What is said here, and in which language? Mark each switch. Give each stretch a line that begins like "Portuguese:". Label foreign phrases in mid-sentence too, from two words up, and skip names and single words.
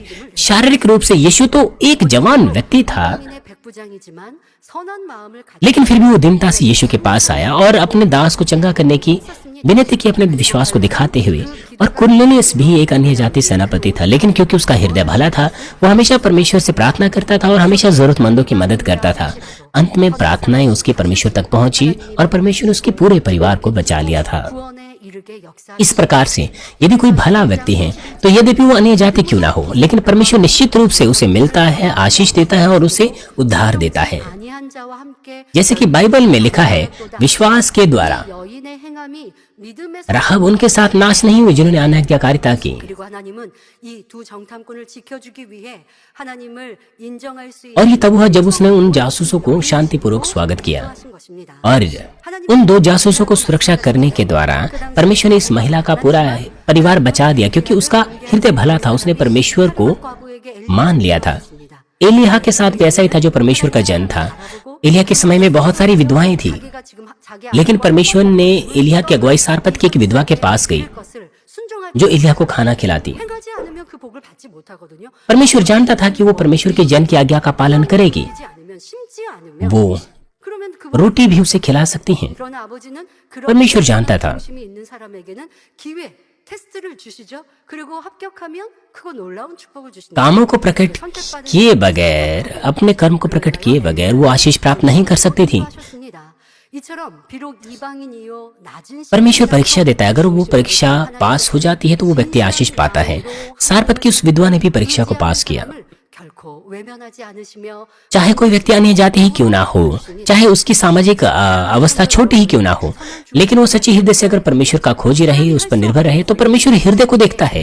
Hindi: शारीरिक रूप से यीशु तो एक जवान व्यक्ति था,
Korean: 인의 백부장이지만 선한 마음을 가진
Hindi: लेकिन फिर भी वो दीनता से यीशु के पास आया और अपने दास को चंगा करने की विनती की, अपने विश्वास को दिखाते हुए। और कुरनेलियुस भी एक अन्य जाति सेनापति था, लेकिन क्योंकि उसका हृदय भला था, वो हमेशा परमेश्वर से प्रार्थना करता था और हमेशा जरूरतमंदों की मदद करता था। अंत में प्रार्थनाएं उसकी परमेश्वर तक पहुंची और परमेश्वर ने उसके पूरे परिवार को बचा लिया था।
Korean: 구원에 이르게 역사
Hindi: इस प्रकार से यदि कोई भला व्यक्ति है तो यद्यपि वो अन्य जाति क्यों ना हो, लेकिन परमेश्वर निश्चित रूप से उसे मिलता है, आशीष देता है और उसे उद्धार देता है।
Korean: 아니한 자와 함께
Hindi: जैसे कि बाइबल में लिखा है, विश्वास के द्वारा
Korean: 여인의 행함이 믿음의
Hindi: राहाब उनके साथ नाश नहीं हुई जिन्होंने अनैतिकारिता की।
Korean: 그리고 하나님은 이 두 정탐꾼을 지켜주기 위해 하나님을 인정할 수
Hindi: और ये तब हुआ जब उसने उन जासूसों को शांतिपूर्वक स्वागत किया।
Korean: 하신 것입니다.
Hindi: और उन 2 जासूसों को सुरक्षा करने के द्वारा परमेश्वर ने इस महिला का पूरा परिवार बचा दिया, क्योंकि उसका हृदय भला था। उसने परमेश्वर को
Korean: 과부에게
Hindi: मान लिया था। एलिय्याह के साथ भी ऐसा ही था, जो परमेश्वर का जन था। एलिय्याह के समय में बहुत सारी विधवाएं थी,
Korean: 자기가 지금 자기
Hindi: लेकिन परमेश्वर ने एलिय्याह की अगुवाई सारपत की एक विधवा के पास गई,
Korean: 것을 순종하지
Hindi: जो एलिय्याह को खाना खिलाती।
Korean: 않으면 그 복을 받지 못하거든요.
Hindi: परमेश्वर जानता था कि वो परमेश्वर के जन की आज्ञा का पालन करेगी,
Korean: 하지 않으면 심지 않으면
Hindi: वो
Korean: 그러면 그
Hindi: रोटी भी उसे खिला सकती हैं।
Korean: 그러나 아버지는 그런
Hindi: परमेश्वर जानता था।
Korean: 중심이 있는 사람에게는 기회 테스트를 주시죠. 그리고 합격하면 크고 놀라운 축복을 주신다.
Hindi: कामों को प्रकट किए बगैर, अपने कर्म को प्रकट किए बगैर वो आशीष प्राप्त नहीं कर सकती थी।
Korean: 하셨습니다. 이처럼 비록 이방인이요 낮은
Hindi: परमेश्वर परीक्षा देता है, अगर वो परीक्षा पास हो जाती है तो वो व्यक्ति आशीष पाता है। सारपत की उस विधवा ने भी परीक्षा को पास किया।
Korean: 결코
Hindi: चाहे कोई व्यक्ति अन्य जाति ही क्यों ना हो, चाहे उसकी सामाजिक अवस्था छोटी ही क्यों ना हो, लेकिन वो सच्ची हृदय से अगर परमेश्वर का खोजी रहे, उस पर निर्भर रहे, तो परमेश्वर हृदय को देखता है।